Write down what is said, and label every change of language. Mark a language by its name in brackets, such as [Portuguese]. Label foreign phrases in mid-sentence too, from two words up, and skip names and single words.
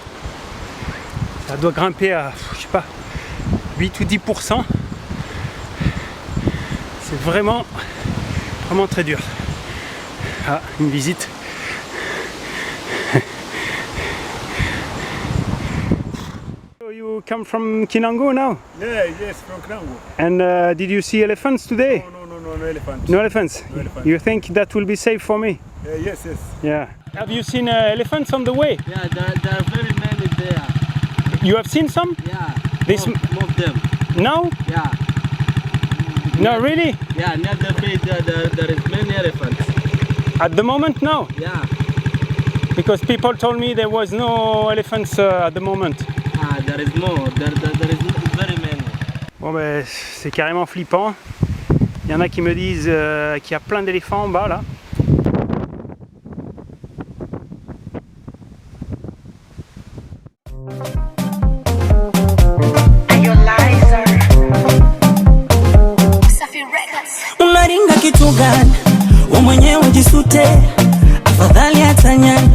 [French] Ça doit grimper à, je sais pas, 8 ou 10%. C'est vraiment très dur. Ah, une visite. [English] So you come from Kinango now? Yeah, yes, from Kinango. And did you see elephants today? No elephant. No elephants? No elephant. You think that will be safe for me? Yes. Yeah. Have you seen elephants on the way? Yeah, there are very many there. You have seen some? Yeah, This more of them. No? Yeah. No, really? Yeah, near the beach there is many elephants. At the moment, no? Yeah. Because people told me there was no elephants at the moment. Ah, there is more. There is very many. [French] Bon ben, c'est carrément flippant. Il y en a qui me disent qu'il y a plein d'éléphants en bas là. [Swahili] Unaringa kitu gani? Wewe mwenyewe ujisute, afadhali atanyani.